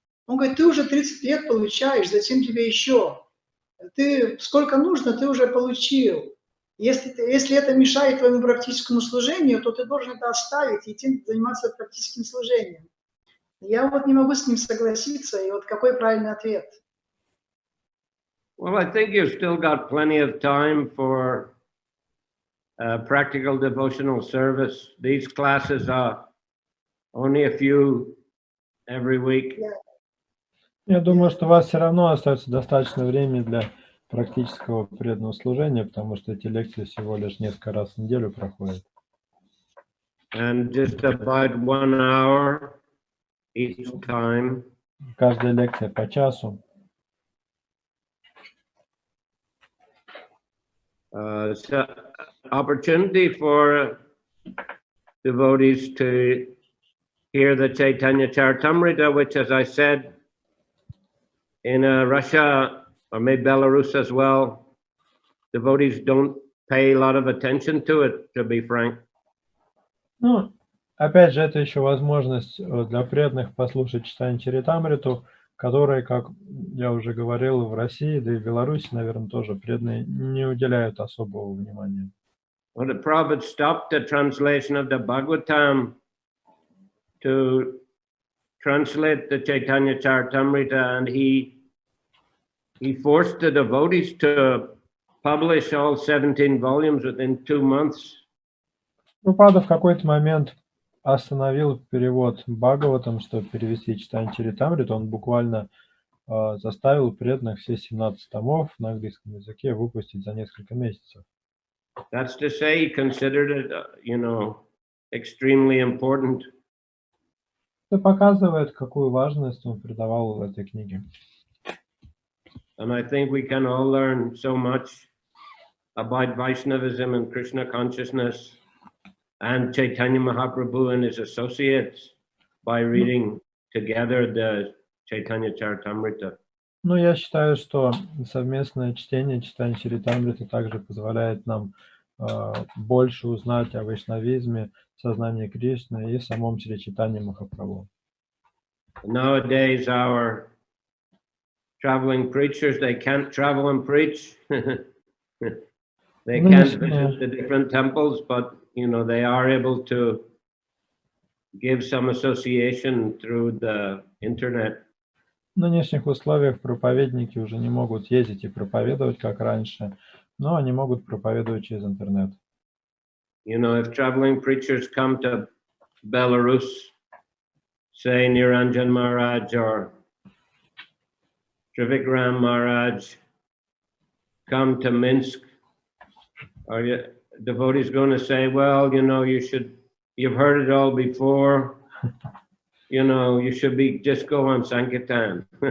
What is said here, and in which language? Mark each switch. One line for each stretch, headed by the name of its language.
Russian: Он говорит, ты уже 30 лет получаешь, зачем тебе еще? Ты сколько нужно, ты уже получил. Если это мешает твоему практическому служению, то ты должен это оставить и идти заниматься практическим служением. Я вот не могу с ним согласиться, и вот какой правильный ответ?
English: Well, I think you've still got plenty of time for practical devotional service. These classes are only a few every week.
Russian: Я думаю, что у вас все равно остается достаточно времени для практического преданного служения, потому что эти лекции всего лишь несколько раз в неделю проходят.
English: And just about 1 hour each time.
Russian: Каждая лекция по часу.
English: So opportunity for devotees to hear the Chaitanya Charitamrita, which, as I said, in Russia or maybe Belarus as well, devotees don't pay a lot of attention to it, to be frank.
Russian: Ну, опять же, это еще возможность для преданных послушать читание Чаритамриту, которые, как я уже говорил, в России, да и в Беларуси, наверное, тоже преданные не уделяют особого внимания.
English: Well, the Prabhupada stopped the translation of the Bhagavatam to translate the Chaitanya Charitamrita, and he forced the devotees to publish all 17 volumes within 2 months.
Russian: Прабхупада в какой-то момент остановил перевод Бхагаватам, чтобы перевести читание Чаритамриту. Он буквально заставил преданных все 17 томов на английском языке выпустить за несколько месяцев.
English: That's to say, he considered it, extremely important.
Russian: Это показывает, какую важность он придавал этой книге.
English: And I think we can all learn so much about Vaishnavism and Krishna consciousness and Chaitanya Mahaprabhu and his associates by reading together the Chaitanya Charitamrita.
Russian: Ну, я считаю, что совместное чтение Чаритамриты также позволяет нам больше узнать о вайшнавизме, сознании Кришны и самом Шри Чайтанье Махапрабху.
English: Nowadays, our traveling preachers, they can't travel and preach. They can't visit the different temples, but they are able to give some association through the internet.
Russian: В нынешних условиях проповедники уже не могут ездить и проповедовать, как раньше, но они могут проповедовать через интернет.
English: If traveling preachers come to Belarus, say Niranjan Maharaj or Trivikram Maharaj, come to Minsk, are you devotees going to say, well, you've heard it all before, you should just go on Sankirtan.